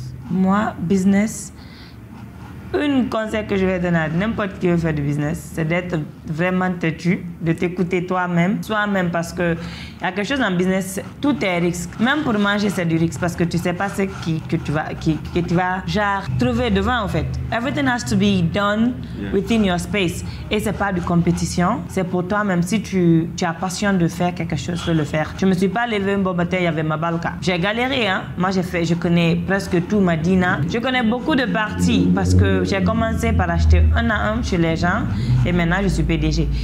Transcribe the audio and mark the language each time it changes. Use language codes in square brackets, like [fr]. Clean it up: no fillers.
[fr] Moi, business, un conseil que je vais donner à n'importe qui veut faire du business, c'est d'être vraiment têtu, de t'écouter toi-même, parce que il y a quelque chose en business, tout est risque. Même pour manger, c'est du risque parce que tu sais pas ce que tu vas genre trouver devant en fait. [en] Everything has to be done within your space. [fr] Et c'est pas de compétition, c'est pour toi même. Si tu as passion de faire quelque chose, tu peux le faire. Je me suis pas levé un bon matin, il y avait ma balka. J'ai galéré, hein. Moi je connais presque tout Madina. Je connais beaucoup de parties parce que j'ai commencé par acheter un à un chez les gens et maintenant je suis PDG.